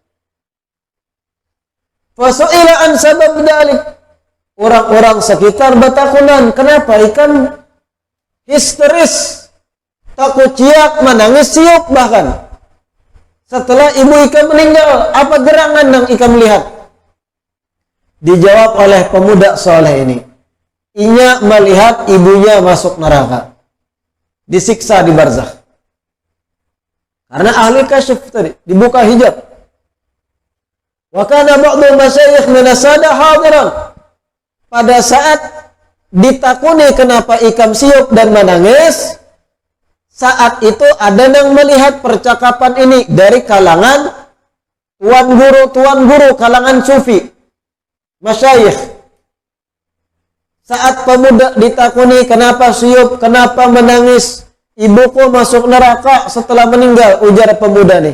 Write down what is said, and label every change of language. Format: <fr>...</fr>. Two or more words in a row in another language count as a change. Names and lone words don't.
<ar>فسئل عن سبب ذلك,</ar> <bjn>orang-orang sekitar bertakunan, kenapa ikan histeris, takut ciak, menangis, siup bahkan setelah ibu ikan meninggal, apa gerangan yang ikan melihat? Dijawab oleh pemuda soleh ini, inya melihat ibunya masuk neraka, disiksa di barzakh.</bjn> <id>Karena ahli kasyf tadi, dibuka hijab.</id> <ar>وكان بعض المشايخ من السادة حاضرا.</ar> <bjn>Pada saat ditakuni kenapa ikam siup dan menangis, saat itu ada yang melihat percakapan ini dari kalangan tuan guru kalangan sufi, masyayikh. Saat pemuda ditakuni kenapa siup, kenapa menangis, ibuku masuk neraka setelah meninggal, ujar pemuda nih.</bjn>